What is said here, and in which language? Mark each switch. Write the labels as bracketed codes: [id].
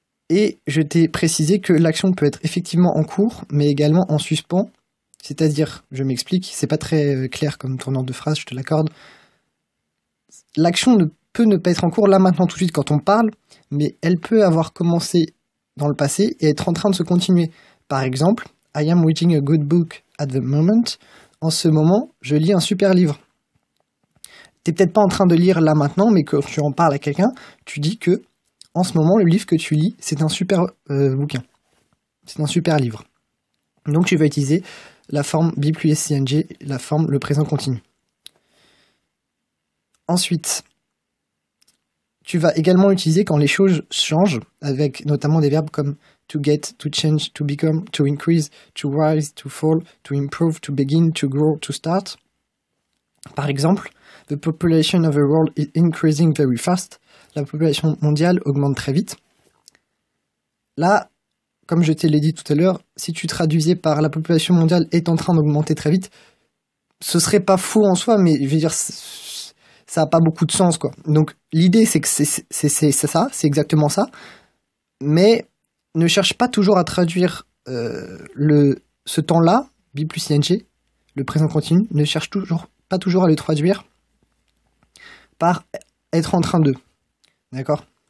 [fr] Et je t'ai précisé que l'action peut être effectivement en cours, mais également en suspens. C'est-à-dire, je m'explique, c'est pas très clair comme tournant de phrase, je te l'accorde. L'action peut ne pas être en cours là maintenant tout de suite quand on parle, mais elle peut avoir commencé dans le passé et être en train de se continuer. Par exemple, [en] I am reading a good book at the moment. [fr] En ce moment, je lis un super livre. T'es peut-être pas en train de lire là maintenant, mais quand tu en parles à quelqu'un, tu dis que en ce moment, le livre que tu lis, c'est un super bouquin. C'est un super livre. Donc tu vas utiliser la forme B plus ing, la forme le présent continu. Ensuite, tu vas également utiliser quand les choses changent, avec notamment des verbes comme to get, to change, to become, to increase, to rise, to fall, to improve, to begin, to grow, to start. Par exemple, [en] the population of the world is increasing very fast. [fr] La population mondiale augmente très vite. Là, comme je te l'ai dit tout à l'heure, si tu traduisais par la population mondiale est en train d'augmenter très vite, ce serait pas faux en soi, mais je veux dire, ça n'a pas beaucoup de sens, quoi. Donc l'idée, c'est que c'est ça, c'est exactement ça, mais ne cherche pas toujours à traduire ce temps-là, B plus ing, le présent continu, ne cherche pas toujours à le traduire par être en train de. D'accord?